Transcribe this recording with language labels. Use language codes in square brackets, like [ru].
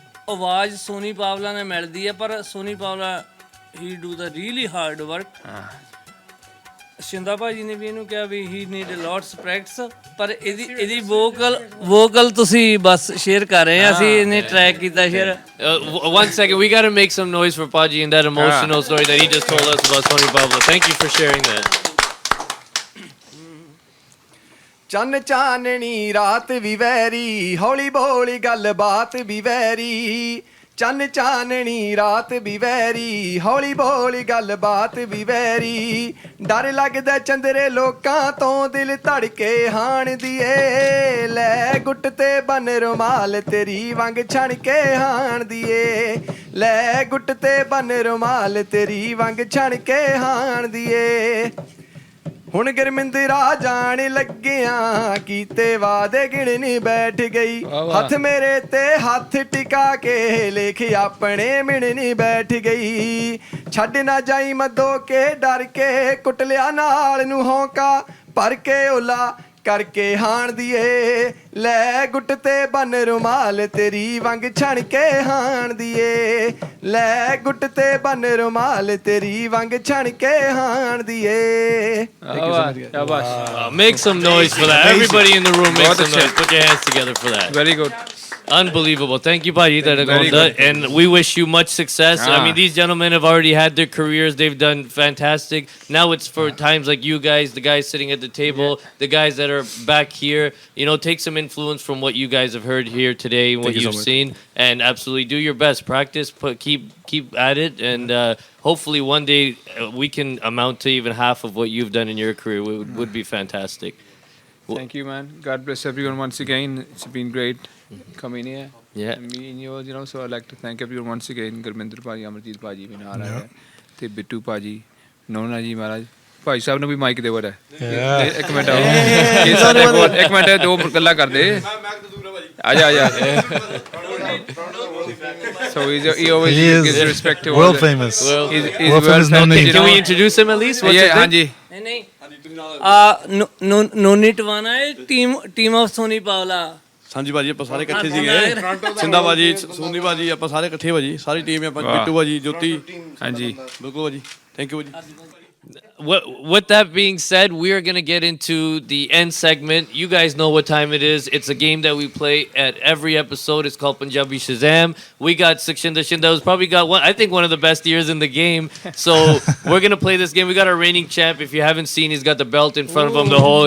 [pa] ਆਵਾਜ਼ ਸੋਨੀ ਬਾਵਲਾ ਨੇ ਮਿਲਦੀ ਹੈ ਪਰ ਸੋਨੀ ਬਾਵਲਾ [en] he do the really hard work [pa] Shinda ਭਾਜੀ ਨੇ ਵੀ ਇਹਨੂੰ ਕਿਹਾ [en] ਵੀ he need lots practice [pa] ਪਰ ਇਹਦੀ ਵੋਕਲ ਤੁਸੀਂ ਬਸ ਸ਼ੇਅਰ ਕਰ ਰਹੇ ਆ ਅਸੀਂ ਇਹਨੇ ਟਰੈਕ ਕੀਤਾ share [en] One second, we got to make some noise for Paji and that emotional story that he just told us about Soni Pablo. Thank you for sharing that. [pa] ਚੰਨ ਚਾਨਣੀ ਰਾਤ ਵੀ very ਹੌਲੀ ਬੋਲੀ ਗੱਲ ਬਾਤ ਵੀ ਵੈਰੀ ਚੰਨ ਚਾਨਣੀ ਰਾਤ ਵੀ very ਹੌਲੀ ਬੋਲੀ ਗੱਲ ਬਾਤ ਵੀ ਵੈਰੀ ਡਰ ਲੱਗਦਾ ਚੰਦਰੇ ਲੋਕਾਂ ਤੋਂ ਦਿਲ ਧੜਕੇ ਹਾਣ ਦੀਏ ਲੈ ਗੁੱਟ ਤੇ ਬਨ ਰੁਮਾਲ ਤੇਰੀ ਵਾਂਗ ਛਣ ਕੇ ਹਾਣ ਦੀਏ ਲੈ ਗੁੱਟ ਤੇ ਬਨ ਰੁਮਾਲ ਤੇਰੀ ਵਾਂਗ ਛਣ ਕੇ ਹਾਣ ਦੀਏ ਹੁਣ ਗੁਰਮਿੰਦਰਾ ਜਾਣ ਲੱਗਿਆ ਕੀਤੇ ਵਾਦੇ ਗਿਣਨੀ ਬੈਠ ਗਈ ਹੱਥ ਮੇਰੇ ਤੇ ਹੱਥ ਟਿਕਾ ਕੇ ਲੇਖ ਆਪਣੇ ਮਿਣਨੀ ਬੈਠ ਗਈ ਛੱਡ ਨਾ ਜਾਈ ਮੱਦੋ ਕੇ ਡਰ ਕੇ ਕੁੱਟ ਲਿਆ ਨਾਲ ਨੂੰ ਹੌਂਕਾ ਭਰ ਕੇ ਓਲਾ ਕਰਕੇ ਹਾਣ ਦੀਏ ਲੈ ਗੁੱਟ ਤੇ ਬਨ ਰੁਮਾਲ ਤੇਰੀ ਵਾਂਗ ਛਣ ਕੇ ਹਾਣ ਦੀਏ ਲੈ ਗੁੱਟ ਤੇ ਬਨ ਰੁਮਾਲ ਤੇਰੀ ਵਾਂਗ ਛਣ ਕੇ ਹਾਣ ਦੀਏ [en] Make some noise for that. Everybody in the room make some noise. Put your hands together for that. Very good. Unbelievable. Thank you, Paji. And we wish you much success. I mean, these gentlemen have already had their careers. They've done fantastic. Now it's for times like you guys, the guys sitting at the table, the guys that are back here. You know, take some influence from what you guys have heard here today and what you've seen. And absolutely do your best. Practice, keep at it. And hopefully one day we can amount to even half of what you've done in your career. Would be fantastic. Thank you, man. God bless everyone once again. It's been great coming here. Yeah. And me and yours, you know, so I'd like to thank everyone once again. [pa] Gurminder Paji, Amarjeet Paji ਵੀ ਨਾਲ ਆਇਆ ਤੇ Bittu Paji, ਨੋਨਾ ਜੀ ਮਹਾਰਾਜ ਭਾਈ ਸਾਹਿਬ ਨੂੰ ਵੀ mic ਦੇ ਵੜਾ ਇੱਕ minute ਇਹ ਸਾਡੇ ਕੋਲ ਇੱਕ ਮਿੰਟ ਦੋ ਗੱਲਾਂ ਕਰਦੇ ਆ ਜਾ [en] So he always gives respect to world famous. He's world famous. No name. Can we introduce him at least? What's his name? [pa] ਹਾਂਜੀ ਨਹੀਂ ਨੋਨੀ ਟਵਾਨਾ ਹੈ ਟੀਮ ਆਫ ਸੋਨੀ ਪਾਵਲਾ ਹਾਂਜੀ ਭਾਜੀ ਆਪਾਂ ਸਾਰੇ ਇਕੱਠੇ ਸੀਗੇ ਸਿੰਦਾ ਭਾਜੀ ਸੋਨੀ ਭਾਜੀ ਆਪਾਂ ਸਾਰੇ ਇਕੱਠੇ ਭਾਜੀ ਸਾਰੀ ਟੀਮ ਆਪਾਂ ਬਿੱਟੂ ਭਾਜੀ ਜੋਤੀ ਹਾਂਜੀ ਬਿਲਕੁਲ ਭਾਜੀ ਥੈਂਕ ਯੂ ਭਾਜੀ [en] With that being said, we are going to get into the end segment. You guys know what time it is. It's a game that we play at every episode. It's called Punjabi Shazam. We got Sukshinder. Shinda has probably got one of the best ears in the game. So we're going to play this game. We got our reigning champ. If you haven't seen, he's got the belt in front of him the whole.